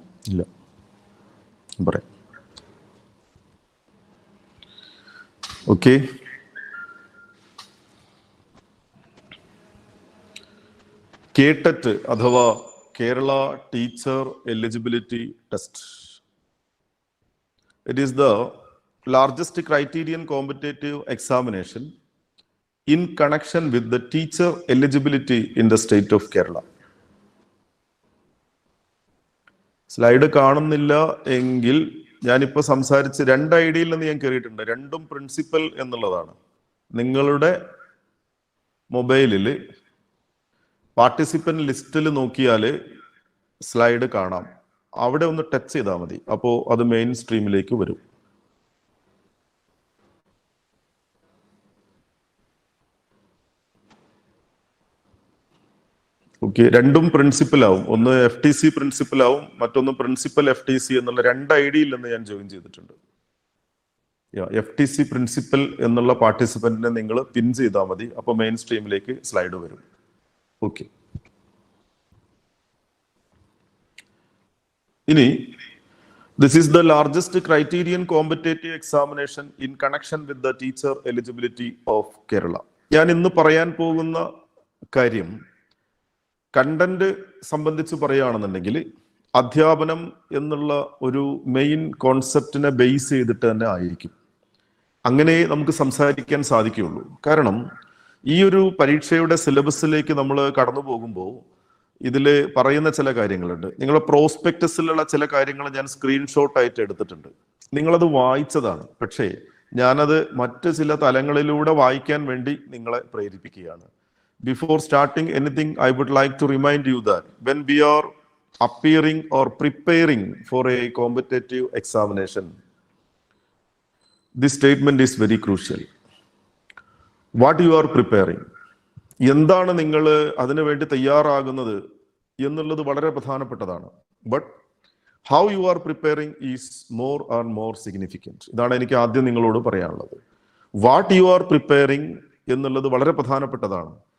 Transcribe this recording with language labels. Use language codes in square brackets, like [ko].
[ml] ഇല്ല, പറയാം. ഓക്കെ, കേട്ടറ്റ് അഥവാ Kerala teacher eligibility test. [en] It is the largest criterion competitive examination in connection with the teacher eligibility in the state of Kerala. [ml] Slide കാണുന്നില്ല എങ്കിൽ ഞാനിപ്പോൾ സംസാരിച്ച് 2 ഐഡിയയിൽ നിന്ന് ഞാൻ കയറിയിട്ടുണ്ട്. രണ്ടും പ്രിൻസിപ്പൽ എന്നുള്ളതാണ്. നിങ്ങളുടെ മൊബൈലിൽ പാർട്ടിസിപ്പന്റ് ലിസ്റ്റിൽ നോക്കിയാൽ സ്ലൈഡ് കാണാം. അവിടെ ഒന്ന് ടച്ച് ചെയ്താൽ മതി, അപ്പോൾ അത് മെയിൻ സ്ട്രീമിലേക്ക് വരും. ഓക്കെ, രണ്ടും പ്രിൻസിപ്പൽ ആവും. ഒന്ന് FTC പ്രിൻസിപ്പൽ ആവും, മറ്റൊന്ന് പ്രിൻസിപ്പൽ FTC എന്നുള്ള 2 ഐഡിയയിൽ നിന്ന് ഞാൻ ജോയിൻ ചെയ്തിട്ടുണ്ട്. FTC പ്രിൻസിപ്പൽ എന്നുള്ള പാർട്ടിസിപ്പന്റിനെ നിങ്ങൾ പിൻ ചെയ്താൽ മതി, അപ്പോൾ മെയിൻ സ്ട്രീമിലേക്ക് സ്ലൈഡ് വരും. ഓക്കെ, ഇനി [en] this is the largest criterion competitive examination in connection with the teacher eligibility of Kerala. [ml] ഞാൻ ഇന്ന് പറയാൻ പോകുന്ന കാര്യം കണ്ടന്റ് സംബന്ധിച്ച് പറയുകയാണെന്നുണ്ടെങ്കിൽ അധ്യാപനം എന്നുള്ള ഒരു മെയിൻ കോൺസെപ്റ്റിനെ ബേസ് ചെയ്തിട്ട് തന്നെ ആയിരിക്കും. അങ്ങനെ നമുക്ക് സംസാരിക്കാൻ സാധിക്കുകയുള്ളൂ. കാരണം ഈ ഒരു പരീക്ഷയുടെ സിലബസിലേക്ക് നമ്മൾ കടന്നു പോകുമ്പോൾ ഇതിൽ പറയുന്ന ചില കാര്യങ്ങളുണ്ട്. നിങ്ങളുടെ പ്രോസ്പെക്ടസിലുള്ള ചില കാര്യങ്ങൾ ഞാൻ സ്ക്രീൻഷോട്ട് ആയിട്ട് എടുത്തിട്ടുണ്ട്. നിങ്ങളത് വായിച്ചതാണ്, പക്ഷേ ഞാനത് മറ്റ് ചില തലങ്ങളിലൂടെ വായിക്കാൻ വേണ്ടി നിങ്ങളെ പ്രേരിപ്പിക്കുകയാണ്. [en] Before starting anything, I would like to remind you that when we are appearing or preparing for a competitive examination, this statement is very crucial. What you are preparing, [ml] എന്താണ് നിങ്ങൾ അതിനു വേണ്ടി തയ്യാറാകുന്നത് എന്നുള്ളത് വളരെ പ്രധാനപ്പെട്ടതാണ്. [en] But how you are preparing is more and more significant. [ml] ഇതാണ് എനിക്ക് ആദ്യം നിങ്ങളോട് പറയാനുള്ളത്. [en] what you are preparing [ml] എന്നുള്ളത് വളരെ പ്രധാനപ്പെട്ടതാണ്.